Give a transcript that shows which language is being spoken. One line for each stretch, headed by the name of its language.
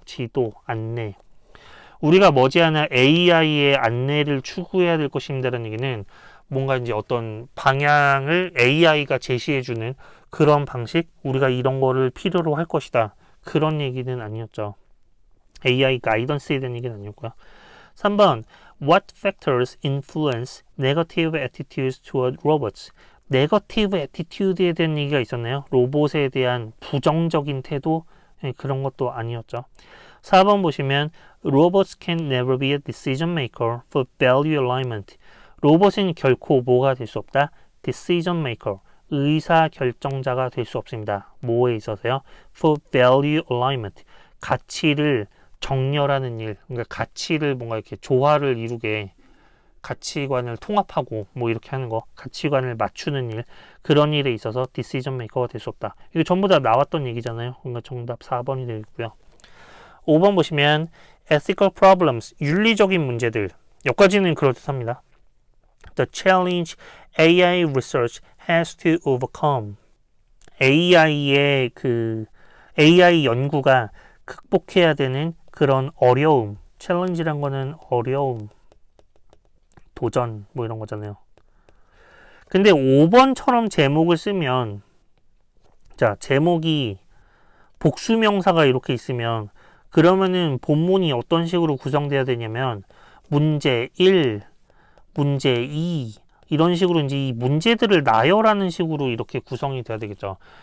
Korean: 지도, 안내. 우리가 머지않아 AI의 안내를 추구해야 될 것입니다라는 얘기는 뭔가 이제 어떤 방향을 AI가 제시해주는 그런 방식, 우리가 이런 거를 필요로 할 것이다. 그런 얘기는 아니었죠. AI 가이던스에 대한 얘기는 아니었고요.
English: 3번, What factors influence negative attitudes toward robots?
Korean: 네거티브 애티튜드에 대한 얘기가 있었나요? 로봇에 대한 부정적인 태도? 그런 것도 아니었죠. 4번 보시면
English: Robots can never be a decision maker for value alignment.
Korean: 로봇은 결코 뭐가 될 수 없다? decision maker, 의사 결정자가 될 수 없습니다. 뭐에 있어서요?
English: for value alignment,
Korean: 가치를 정렬하는 일, 그러니까 가치를 뭔가 이렇게 조화를 이루게 가치관을 통합하고 뭐 이렇게 하는 거, 가치관을 맞추는 일, 그런 일에 있어서 decision maker가 될 수 없다. 이거 전부 다 나왔던 얘기잖아요. 그러니까 정답 4번이 되고요. 5번 보시면
English: ethical problems,
Korean: 윤리적인 문제들. 여기까지는 그럴듯합니다.
English: The challenge AI research has to overcome.
Korean: AI의 AI 연구가 극복해야 되는 그런 어려움. challenge란 거는 어려움, 도전 뭐 이런 거잖아요. 근데 5번처럼 제목을 쓰면 자, 제목이 복수명사가 이렇게 있으면 그러면은 본문이 어떤 식으로 구성돼야 되냐면 문제 1, 문제 2 이런 식으로 이제 이 문제들을 나열하는 식으로 이렇게 구성이 돼야 되겠죠.